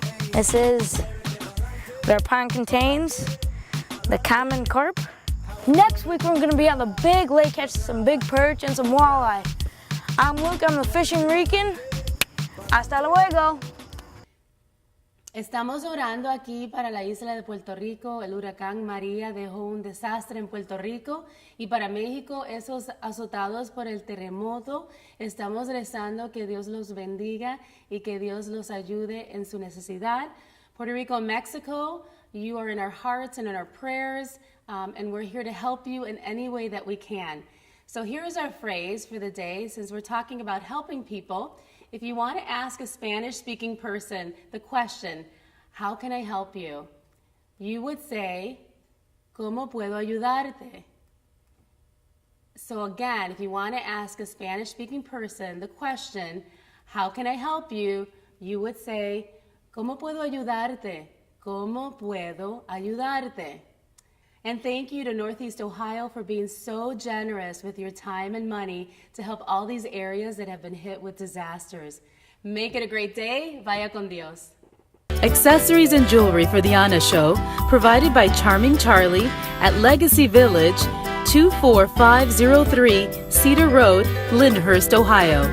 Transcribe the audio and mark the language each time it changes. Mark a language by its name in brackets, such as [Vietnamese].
[English] This is what our pond contains, the common carp. Next week we're gonna be on the big lake catching some big perch and some walleye. I'm Luke, I'm the Fishin' RIcan. [Spanish] Hasta luego. Estamos orando aquí para la isla de Puerto Rico. El huracán María dejó un desastre en Puerto Rico y para México, esos azotados por el terremoto, estamos rezando que Dios los bendiga y que Dios los ayude en su necesidad. [English] Puerto Rico, Mexico, you are in our hearts and in our prayers, and we're here to help you in any way that we can. So here's our phrase for the day, since we're talking about helping people. If you want to ask a Spanish-speaking person the question, how can I help you? You would say, [Spanish] ¿Cómo puedo ayudarte? [English] So again, if you want to ask a Spanish-speaking person the question, how can I help you? You would say, [Spanish] ¿Cómo puedo ayudarte? ¿Cómo puedo ayudarte? [English] And thank you to Northeast Ohio for being so generous with your time and money to help all these areas that have been hit with disasters. Make it a great day. [Spanish] Vaya con Dios. [English] Accessories and jewelry for the Anna Show, provided by Charming Charlie at Legacy Village, 24503 Cedar Road, Lyndhurst, Ohio.